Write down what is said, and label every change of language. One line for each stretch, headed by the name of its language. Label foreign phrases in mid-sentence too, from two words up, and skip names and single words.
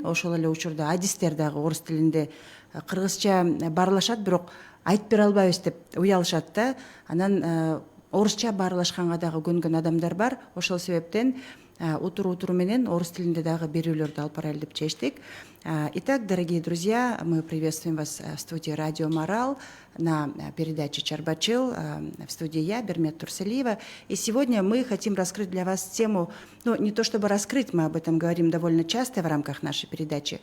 Kyrgyz: Ошол эле учурда адистер дагы орус тилинде кыргызча баарлашат, бирок айтып бере албайбыз деп уялышат да. Анан орусча баарлашканга дагы көнгөн адамдар бар. Ошол себептен утуру менен орус тилинде дагы берүүлөрдү алып барайлы деп чечтик.
Russian: Итак, дорогие друзья, мы приветствуем вас в студии Радио Марал на передаче Чарбачыл, в студии я, Бермет Турсалиева. И сегодня мы хотим раскрыть для вас тему, не то чтобы раскрыть, мы об этом говорим довольно часто в рамках нашей передачи.